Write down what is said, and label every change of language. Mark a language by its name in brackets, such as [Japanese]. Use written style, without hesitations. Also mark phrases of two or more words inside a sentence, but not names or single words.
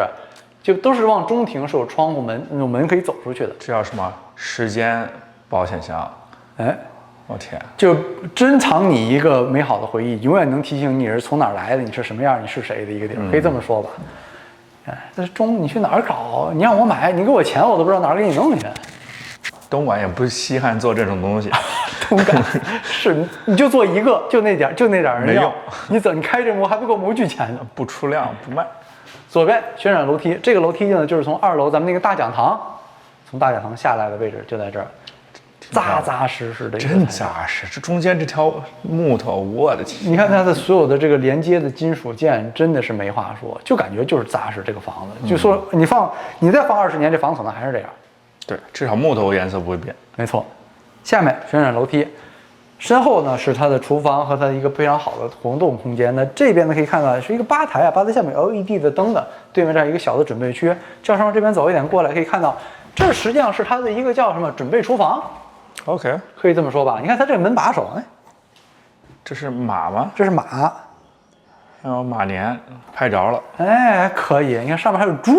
[Chinese] 就都是往中庭是有窗戶门，那種門可以走出去的。這叫什麼？時間保險箱。我天，就珍藏你一個美好的回憶，永遠能提醒你是從哪兒來的，你是什麼樣，你是誰的一個地兒，可以這麼說吧。但是你去哪兒搞？你讓我買，你給我錢，我都不知道哪兒給你弄去。東莞也不稀罕做這種東西。東莞是，你就做一個，就那點人要。你開這模還不夠模具錢呢，不出量不賣。左邊旋轉樓梯，這個樓梯呢就是從2樓咱們那個大講堂，從大講堂下來的位置就在這兒。扎扎實實的，真扎實。这中间这条木头，我的天！你看它的所有的这个连接的金属件，真的是没话说，就感觉就是扎實。这个房子，就说你再放20年，这房子可能还是这樣。对，至少木头顏色不會變。沒錯。下面旋轉樓梯，身後呢是它的廚房和它的一個非常好的活動空間。那這邊呢可以看到是一個吧台啊，吧台下面有 LED 的燈的，對面這兒一個小的準備區。教授往這邊走一點過來，可以看到這實際上是它的一個叫什麼準備廚房。 OK，可以這麼說吧。你看它這個門把手，哎，這是馬嗎？這是馬。哦，馬年拍着了。哎，可以。你看上面還有豬。